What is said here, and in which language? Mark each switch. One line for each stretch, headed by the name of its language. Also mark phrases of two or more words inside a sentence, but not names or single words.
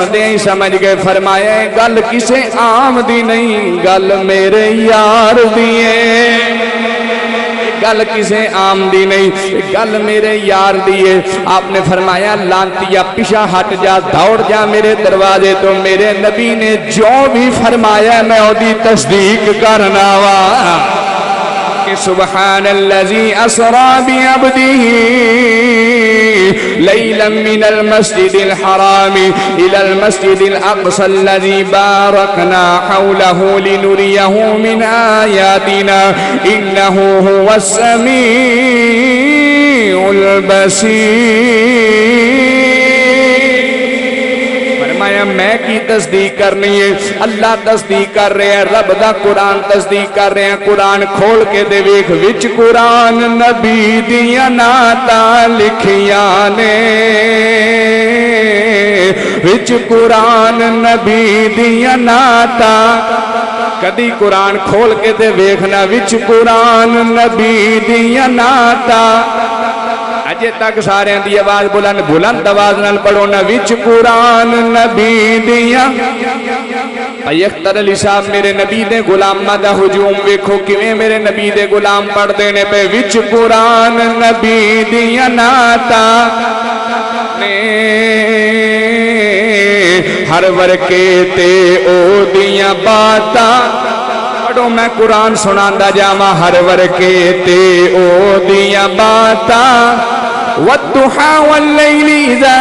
Punjabi: دے ہی سمجھ گئے فرمایا گل کسے عام دی نہیں گل میرے یار دی ہے گل کسے عام دی نہیں گل میرے یار دی ہے آپ نے فرمایا لانتیا پیچھے ہٹ جا دوڑ جا میرے دروازے تو میرے نبی نے جو بھی فرمایا میں اودی تصدیق کرنا وا کہ
Arabic: سبحان الذی اسرا بعبده لیلا من المسجد الحرام الى المسجد الاقصى الذي باركنا حوله لنريه من آیاتنا انه هو السمیع البصیر
Punjabi: میں کی تصدیق کرنی ہے اللہ تصدیق کر رہے ہیں رب دا قرآن تصدیق کر رہے ہیں قرآن کھول کے دے ویکھ وچ قرآن نبی دیاں نعتاں لکھیاں نے وچ قرآن نبی دیاں نعتاں کدی قرآن کھول کے دے ویکھنا وچ قرآن نبی دیاں نعتاں اجے تک سارے دی آواز بلند آواز نال پڑھو نا وچ قرآن نبی دیاں اختر علی صاحب میرے نبی دے غلاماں دا ہجوم ویکھو کیویں میرے نبی دے غلام پڑھ دے نے پے وچ قرآن نبی دیاں نعتاں نے ہر ورکے تے او دیاں باتاں پڑھو میں قرآن سناندا جاواں ہر ورکے تے او دیاں باتاں
Arabic: والضحى والليل إذا